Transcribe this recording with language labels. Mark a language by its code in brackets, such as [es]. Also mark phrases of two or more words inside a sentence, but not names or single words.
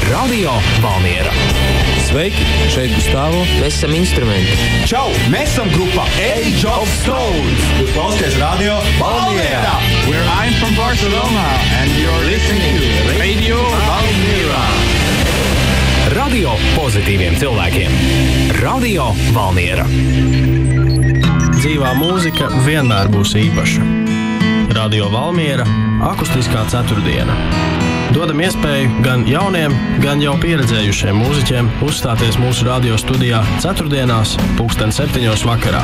[lv] Radio Valmiera. Sveiki, šeit Gustavo. Mēs esam instrumenti. Čau, mēs esam grupa Age of Stones. Jūs klausāties Radio Valmiera. [en] Where I'm from Barcelona and you're listening to Radio Valmiera. [lv] Radio pozitīviem cilvēkiem. Radio Valmiera. Dzīvā mūzika vienmēr būs īpaša. Radio Valmiera – akustiskā ceturtdiena. Dodam iespēju gan jauniem, gan jau pieredzējušiem mūziķiem uzstāties mūsu radio studijā ceturtdienās 7:00 vakarā.